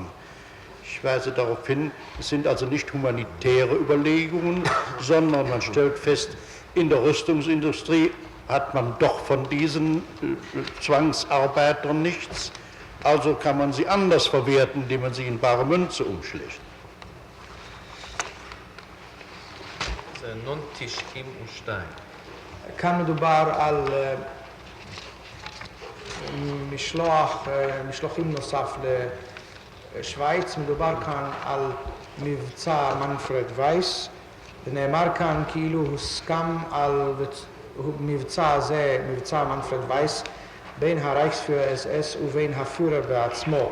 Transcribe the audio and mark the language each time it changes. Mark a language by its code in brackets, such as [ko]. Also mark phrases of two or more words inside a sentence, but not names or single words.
[de] Ich weise darauf hin, es sind also nicht humanitäre Überlegungen, sondern man stellt fest, in der Rüstungsindustrie hat man doch von diesen Zwangsarbeitern nichts, also kann man sie anders verwerten, indem man sie in bare Münze umschlägt. nun 92. [he] כאן מדובר על משלוחים נוסף לשוויץ, מדובר כאן על מבצע מנפרד וייס, ונאמר כאן כאילו הוסכם על מבצע הזה, מבצע מנפרד וייס, בין הרייכספירר אס ובין הפירר בעצמו.